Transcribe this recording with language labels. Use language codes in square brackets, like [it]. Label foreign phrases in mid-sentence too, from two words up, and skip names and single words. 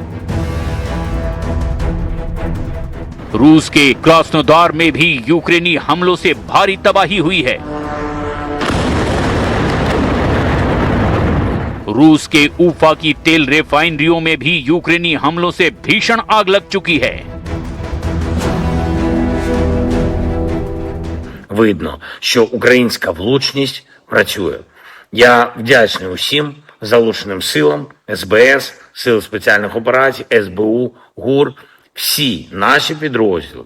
[hi] रूस के क्रास्नोदार में भी यूक्रेनी हमलों से भारी तबाही हुई है। रूस के ऊफा की तेल रिफाइनरियों में भी यूक्रेनी हमलों से भीषण आग लग चुकी है। [uk] Видно, що українська влучність працює. Я вдячний усім залученим силам, СБС, Сил спеціальних операцій, СБУ, ГУР, всі наші підрозділи.